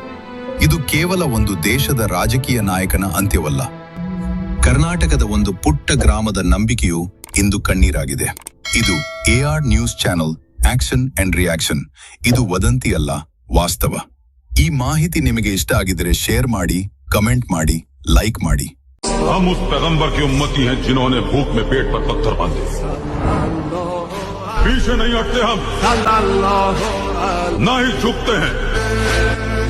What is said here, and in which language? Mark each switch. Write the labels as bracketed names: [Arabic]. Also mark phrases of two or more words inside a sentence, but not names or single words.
[Kannada] ಇದು ಕೇವಲ ಒಂದು ದೇಶದ ರಾಜಕೀಯ ನಾಯಕನ ಅಂತ್ಯವಲ್ಲ, ಕರ್ನಾಟಕದ ಒಂದು ಪುಟ್ಟ ಗ್ರಾಮದ ನಂಬಿಕೆಯು ಇಂದು ಕಣ್ಣೀರಾಗಿದೆ. ಇದು AR [English] news channel action and reaction. [Kannada] ಇದು ವದಂತಿ ಅಲ್ಲ, ವಾಸ್ತವ. ಈ ಮಾಹಿತಿ ನಿಮಗೆ ಇಷ್ಟ ಆಗಿದ್ದರೆ ಶೇರ್ ಮಾಡಿ, ಕಮೆಂಟ್ ಮಾಡಿ, ಲೈಕ್ ಮಾಡಿ. [Hindi] हम उस पैगंबर की उम्मती हैं जिन्होंने भूख में पेट पर पत्थर बांधे. पीछे नहीं हटते हम, ना ही झुकते हैं.